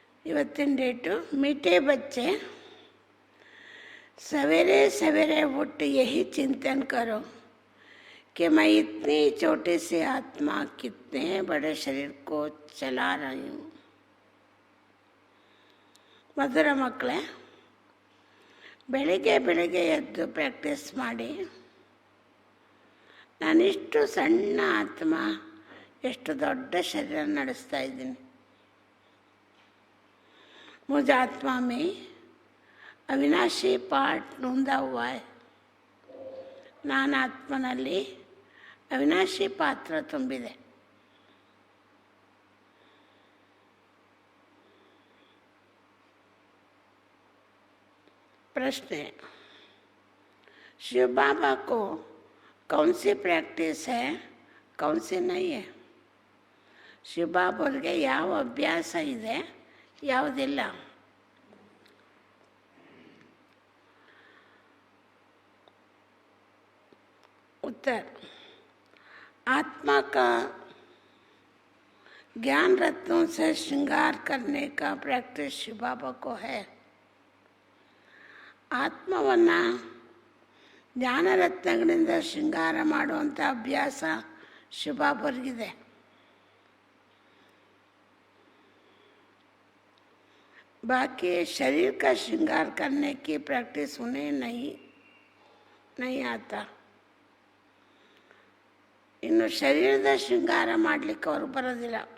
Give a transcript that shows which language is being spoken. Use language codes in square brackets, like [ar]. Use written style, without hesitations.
[kn] ಇವತ್ತಿನ ಡೇಟು [hi] मीठे बच्चे सवेरे सवेरे उठ यही चिंतन करो कि मैं इतनी छोटी सी आत्मा कितने बड़े शरीर को चला रही हूँ. [kn] ಮಧುರ ಮಕ್ಕಳೇ, ಬೆಳಿಗ್ಗೆ ಬೆಳಿಗ್ಗೆ ಎದ್ದು ಪ್ರಾಕ್ಟೀಸ್ ಮಾಡಿ, ನಾನಿಷ್ಟು ಸಣ್ಣ ಆತ್ಮ ಎಷ್ಟು ದೊಡ್ಡ ಶರೀರ ನಡೆಸ್ತಾ ಇದ್ದೀನಿ. [hi] मुझ आत्मा में अविनाशी पार्ट नोंदा हुआ है. [kn] ನಾನು ಆತ್ಮನಲ್ಲಿ ಅವಿನಾಶಿ ಪಾತ್ರ ತುಂಬಿದೆ. [hi] प्रश्न, शिव बाबा को कौन सी प्रैक्टिस है, कौन सी नहीं है? [kn] शिव बाबाಗೆ ಯಾವ ಅಭ್ಯಾಸ ಇದೆ, ಯಾವುದಿಲ್ಲ? [hi] उत्तर, आत्मा का ज्ञान रत्नों से श्रृंगार करने का प्रैक्टिस शिव बाबा को है. [kn] ಆತ್ಮವನ್ನು ಜ್ಞಾನರತ್ನಗಳಿಂದ ಶೃಂಗಾರ ಮಾಡುವಂಥ ಅಭ್ಯಾಸ ಶಿವಬಾಬರಿಗಿದೆ. [hi] बाकी शरीर का श्रृंगार करने की प्रैक्टिस उन्हें नहीं आता. [kn] ಇನ್ನು ಶರೀರದ ಶೃಂಗಾರ ಮಾಡಲಿಕ್ಕೆ ಅವ್ರಿಗೆ ಬರೋದಿಲ್ಲ.